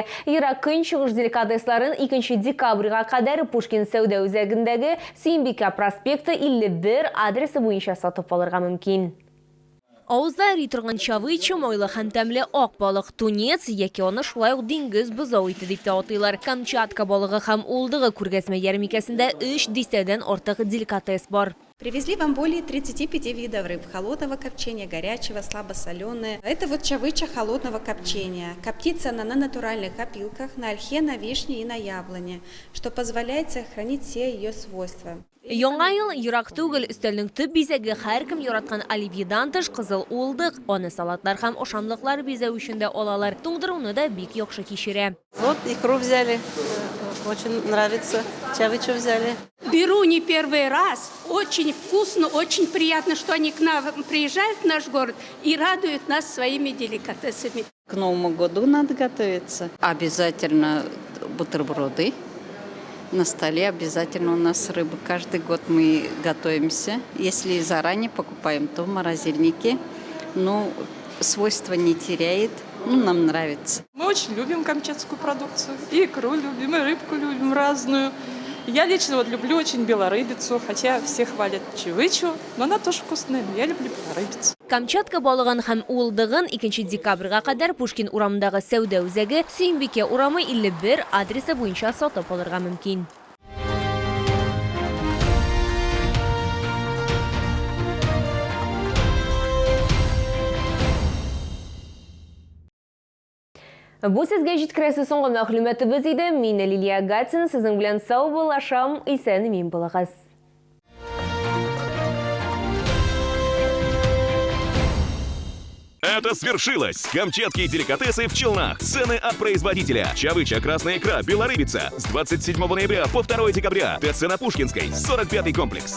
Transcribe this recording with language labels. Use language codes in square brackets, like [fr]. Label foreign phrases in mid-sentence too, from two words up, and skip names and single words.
[tt] Ерак көнчыгыш деликатесларын 2 декабрьгә кадәр Пушкин сәүдә үзәгендәге Сөембикә проспекты 51 адресы буенча сатып алырга мөмкин. Авызда эри торган чавычы, майлы һәм тәмле ак балык тунец, яки аны шулай ук диңгез бозау ите дип тә атыйлар. Камчатка балыгы һәм улдыгы күргәзмә ярминкәсендә 3 дистәдән артык деликатес бар. [ru] Привезли вам более 35 видов рыб холодного копчения, горячего, слабосоленое. Это вот чавыча холодного копчения. Коптится она на натуральных опилках, на ольхе, на вишне и на яблоне, что позволяет сохранить все ее свойства. [tt] Яңа ел ерак түгел, өстәлнең төп бизәге һәркем яраткан оливьедан тыш кызыл улдык, аны салатлар һәм ошамлыклар бизәү өчен дә алалар. Туңдыруны да бик яхшы кичерә. [ru] Вот икру взяли, очень нравится, чавычу взяли. Беру не первый раз, очень вкусно, очень приятно, что они к нам приезжают в наш город и радуют нас своими деликатесами. К Новому году надо готовиться. Обязательно бутерброды. На столе обязательно у нас рыба. Каждый год мы готовимся. Если заранее покупаем, то в морозильнике. Ну, свойства не теряет. Ну, нам нравится. Мы очень любим камчатскую продукцию. И икру любим, и рыбку любим разную. Я лично вот люблю очень белорыбицу, хотя все хвалят чавычу, но она тоже вкусная, но я люблю белорыбицу. [tt] Камчатка балыгын һәм улдыгын 2 декабрьгә кадәр Пушкин урамындагы сәүдә үзәге Сөембикә урамы 51 адресы буенча сатып алырга мөмкин. Бу сезгә җиткерәсе соңгы мәгълүматыбыз иде. Мин Лилия Гатина, сезнең белән сау булашам, исән мин булыгыз. [ru] Это свершилось! Камчатские деликатесы в Челнах. Цены от производителя. Чавыча, красная икра, белорыбица. С 27 ноября по 2 декабря. ТЦ на Пушкинской, 45-й комплекс.